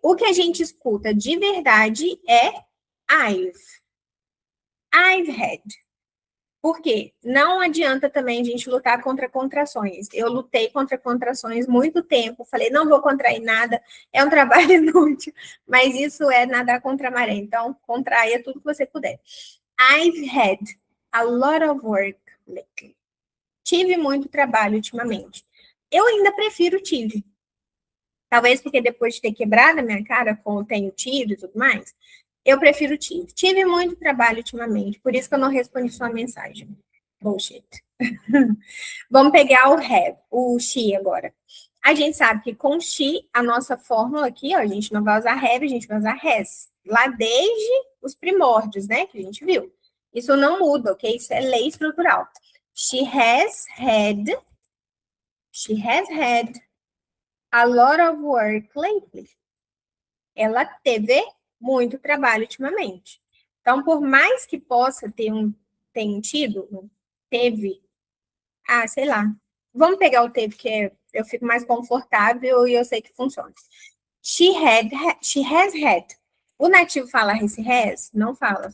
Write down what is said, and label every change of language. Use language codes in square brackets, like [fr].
[pt] O que a gente escuta de verdade é [en] I've. I've had. [pt] Por quê? Não adianta também a gente lutar contra contrações. Eu lutei contra contrações muito tempo, falei, não vou contrair nada, é um trabalho inútil, mas isso é nadar contra a maré. Então, contraia tudo que você puder. [en] I've had a lot of work lately. [pt] Tive muito trabalho ultimamente. Eu ainda prefiro tive. Talvez porque depois de ter quebrado a minha cara com o tenho tido e tudo mais, eu prefiro tive. Tive muito trabalho ultimamente, por isso que eu não respondi sua mensagem. Bullshit. Vamos pegar o have, o she agora. A gente sabe que com she, a nossa fórmula aqui, ó, a gente não vai usar have, a gente vai usar has. Lá desde os primórdios, né, que a gente viu. Isso não muda, ok? Isso é lei estrutural. [en] She has had a lot of work lately. [pt] Ela teve muito trabalho ultimamente. Então, por mais que possa tenha tido, teve, sei lá. Vamos pegar o teve, que eu fico mais confortável e eu sei que funciona. [en] She has had. [pt] O nativo fala esse has? Não fala.